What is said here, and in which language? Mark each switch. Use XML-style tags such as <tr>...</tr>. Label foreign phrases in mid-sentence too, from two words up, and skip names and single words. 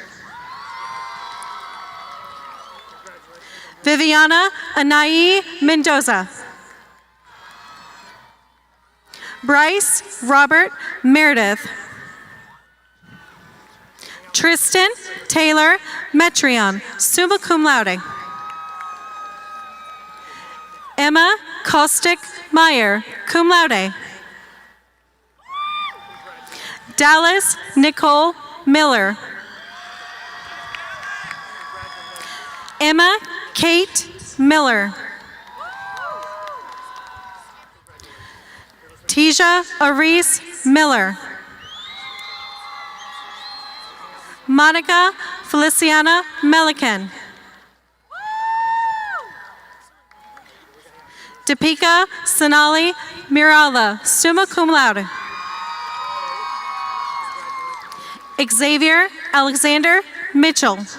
<en>Viviana Anai Mendoza. Bryce Robert Meredith. Tristan Taylor Metrion,</en> <la>summa cum laude.</la> <en>Emma Kostick Meyer,</en> <la>cum laude.</la> <en>Dallas Nicole Miller. Emma Kate Miller. Tisha Aris Miller. Monica Feliciana Melican. Deepika Sonali Mirala,</en> <la>summa cum laude.</la> <en>Xavier Alexander Mitchell.</en>